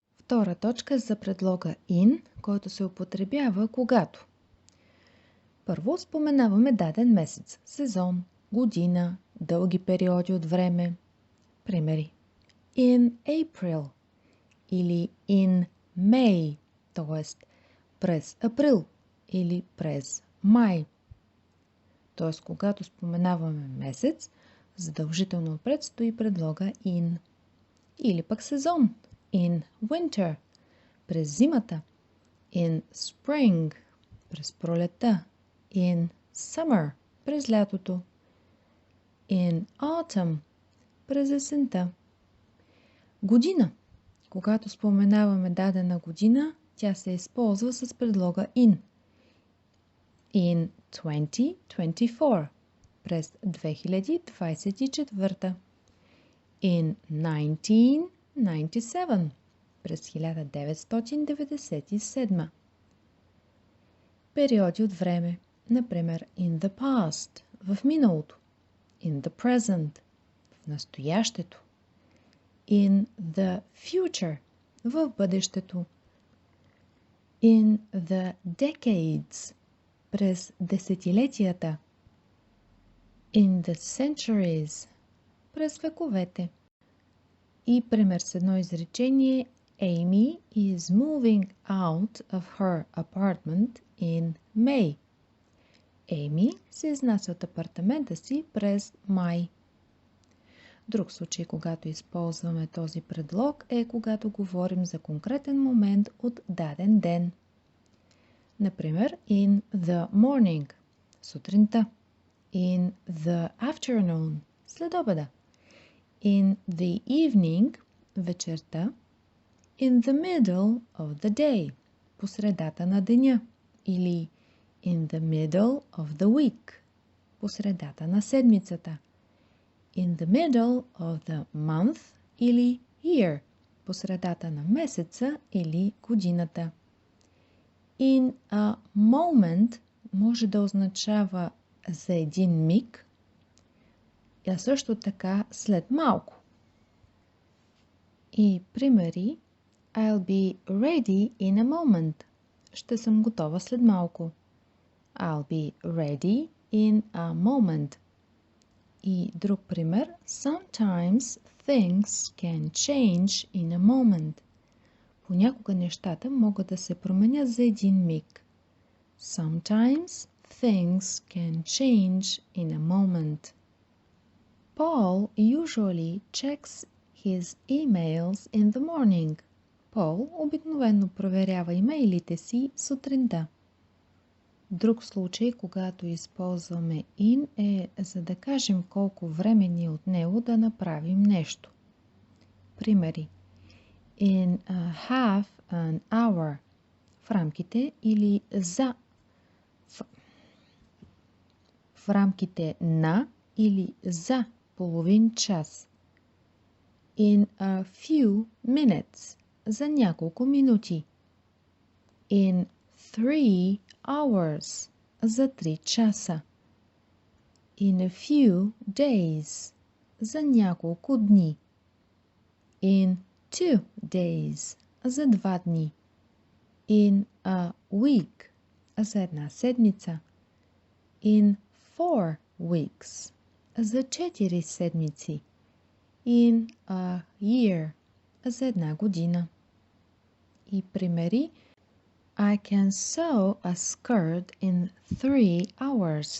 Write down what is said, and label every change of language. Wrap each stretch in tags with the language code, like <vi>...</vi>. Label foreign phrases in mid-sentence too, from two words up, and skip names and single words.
<bg>Втора точка за предлога in, който се употребява когато. Първо споменаваме даден месец, сезон, година, дълги периоди от време. Примери.</bg> <en>In April или in May,</en> <bg>т.е. през април или през май. Т.е. когато споменаваме месец, задължително отпред стои предлога in. Или пък сезон.</bg> <en>In winter,</en> <bg>през зимата.</bg> <en>In spring,</en> <bg>през пролета.</bg> <en>In summer,</en> <bg>през лятото.</bg> <en>In autumn,</en> <bg>през есента. Година. Когато споменаваме дадена година, тя се използва с предлога in.</bg> <en>In 2024,</en> <bg>през 2024.</bg> <en>In 1997, през 1997.</en> <bg>Периоди от време. Например,</bg> <en>in the past,</en> <bg>в миналото.</bg> <en>In the present,</en> <bg>в настоящето.</bg> <en>In the future,</en> <bg>в бъдещето.</bg> <en>In the decades,</en> <bg>през десетилетията.</bg> <en>In the centuries,</en> <bg>през вековете. И пример с едно изречение:</bg> <en>Amy is moving out of her apartment in May.</en> <bg>Amy се изнася от апартамента си през май. Друг случай, когато използваме този предлог, е когато говорим за конкретен момент от даден ден. Например,</bg> <en>in the morning, сутринта. In the afternoon, следобеда. In the evening, вечерта. In the middle of the day,</en> <bg>по средата на деня.</bg> <en>Или in the middle of the week,</en> <bg>по средата на седмицата.</bg> <en>In the middle of the month или year,</en> <bg>по средата на месеца или годината.</bg> <en>In a moment</en> <bg>може да означава за един миг, а също така след малко. И примери:</bg> <en>I'll be ready in a moment.</en> <bg>Ще съм готова след малко.</bg> <en>I'll be ready in a moment.</en> <bg>И друг пример:</bg> <en>Sometimes things can change in a moment.</en> <bg>Понякога нещата могат да се променят за един миг.</bg> <en>Sometimes things can change in a moment. Paul usually checks his emails in the morning.</en> <bg>Пол обикновено проверява имейлите си сутринта. Друг случай, когато използваме in, е за да кажем колко време ни е от него да направим нещо. Примери:</bg> <en>In a half an hour,</en> <bg>в рамките или за, в рамките на или за половин час.</bg> <en>In a few minutes,</en> <bg>за няколко минути.</bg> <en>In 3 hours,</en> <bg>за 3 часа.</bg> <en>In a few days,</en> <bg>за няколко дни.</bg> <en>In 2 days,</en> <bg>за 2 дни.</bg> <en>In a week,</en> <bg>за една седмица.</bg> <en>In 4 weeks,</en> <bg>за 4 седмици.</bg> <en>In a year,</en> <bg>за една година. И примери:</bg> <en>I can sew a skirt in 3 hours.</en>